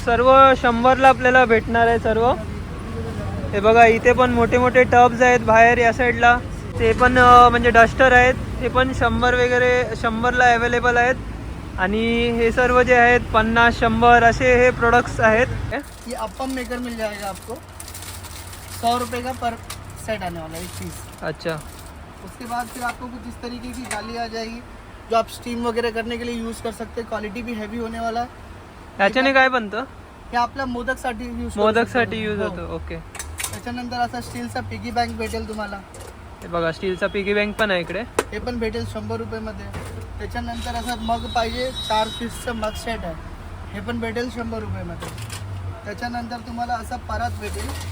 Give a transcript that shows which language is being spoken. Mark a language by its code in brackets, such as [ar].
[mr] सर्व 100ला आपल्याला भेटणार आहे सर्व. हे बघा इथे पण मोठे मोठे टब्स आहेत बाहेर या साईडला. ते पण म्हणजे डस्टर आहेत, ते पण 100 वगैरे 100ला अवेलेबल आहेत. आणि हे सर्व जे आहेत 50, 100 असे हे प्रोडक्ट्स आहेत. [hi] ये अप्पम मेकर मिल जाएगा आपको, 100 रुपये का पर सेट आने वाला है, एक पीस. अच्छा, उसके बाद फिर आपको कुछ इस तरीके की जाली आ जाएगी जो आप स्टीम वगैरह करने के लिए यूज कर सकते हैं. क्वालिटी भी हैवी होने वाला है. [mr] याच्याने काय बनतं? हे आपल्या मोदकसाठी यूज होतो. ओके. त्याच्यानंतर असा स्टीलचा पिगी बँक भेटेल तुम्हाला. हे बघा स्टीलचा पिगी बँक पण आहे इकडे. हे पण भेटेल 100 रुपयामध्ये. त्याच्यानंतर असं मग पाहिजे 4 पीसचं मग सेट आहे, हे पण भेटेल 100 रुपयामध्ये. त्याच्यानंतर तुम्हाला असा परात भेटेल.